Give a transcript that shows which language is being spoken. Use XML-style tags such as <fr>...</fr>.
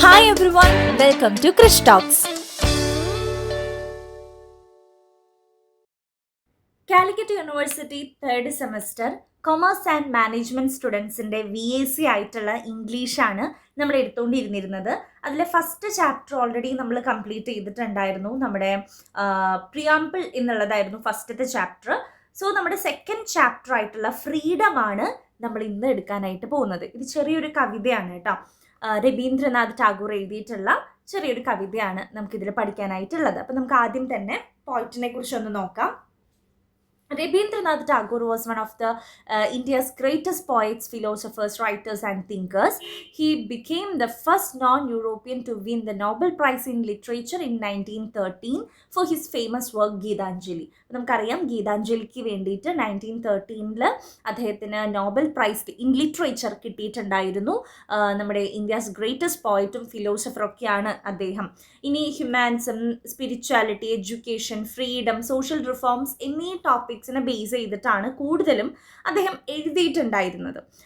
<en>everyone, welcome to Krish Talks.</en> <ml>Calicut university third semester commerce and management സ്റ്റുഡൻസിൻ്റെ VAC ആയിട്ടുള്ള ഇംഗ്ലീഷാണ് നമ്മൾ എടുത്തുകൊണ്ടിരുന്നിരുന്നത്. അതിലെ ഫസ്റ്റ് ചാപ്റ്റർ ഓൾറെഡി നമ്മൾ കംപ്ലീറ്റ് ചെയ്തിട്ടുണ്ടായിരുന്നു. നമ്മുടെ പ്രിയാമ്പിൾ എന്നുള്ളതായിരുന്നു ഫസ്റ്റത്തെ ചാപ്റ്റർ. സോ നമ്മുടെ സെക്കൻഡ് ചാപ്റ്റർ ആയിട്ടുള്ള ഫ്രീഡമാണ് നമ്മൾ ഇന്ന് എടുക്കാനായിട്ട് പോകുന്നത്. ഇത് ചെറിയൊരു കവിതയാണ് കേട്ടോ. രവീന്ദ്രനാഥ് ടാഗോർ എഴുതിയിട്ടുള്ള ചെറിയൊരു കവിതയാണ് നമുക്കിതിൽ പഠിക്കാനായിട്ടുള്ളത്. അപ്പം നമുക്ക് ആദ്യം തന്നെ പോയിറ്റിനെ കുറിച്ചൊന്ന് നോക്കാം.</ml> <en>Rabindranath Tagore was one of the India's greatest poets, philosophers, writers and thinkers. He became the first non-European to win the Nobel Prize in Literature in 1913 for his famous work Geethanjali.</en> <ml>നമുക്കറിയാം ഗീതാഞ്ജലിക്ക് വേണ്ടിയിട്ട് 1913 അദ്ദേഹത്തിന് Nobel prize in literature കിട്ടിയിട്ടുണ്ടായിരുന്നു. നമ്മുടെ India's greatest പോയറ്റും ഫിലോസഫറൊക്കെയാണ് അദ്ദേഹം. ഇനി humanism, spirituality, education, freedom, social reforms എന്നീ ടോപ്പിക്സിനെ base ചെയ്തിട്ടാണ് കൂടുതലും അദ്ദേഹം എഴുതിയിട്ടുണ്ടായിരുന്നത്.</ml>